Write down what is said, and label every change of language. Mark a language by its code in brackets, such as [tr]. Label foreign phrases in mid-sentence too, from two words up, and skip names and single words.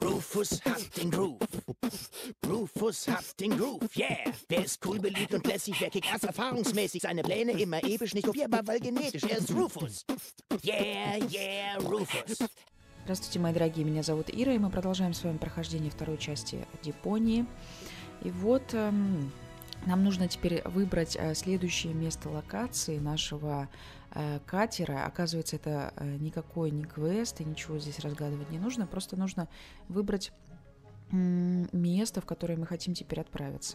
[de] Rufus hat den Groove. Rufus hat den Groove, yeah. Wer ist cool, beliebt und lässig, wer kickt erst erfahrungsmäßig. Seine Pläne immer episch, nicht kopierbar, weil genetisch. Er ist Rufus. Yeah, yeah, Rufus. [ru] Здравствуйте, мои дорогие, меня зовут Ира, и мы продолжаем с вами прохождение второй части Депонии. И вот нам нужно теперь выбрать следующее место локации нашего катера. Оказывается, это никакой не квест, и ничего здесь разгадывать не нужно, просто нужно выбрать место, в которое мы хотим теперь отправиться.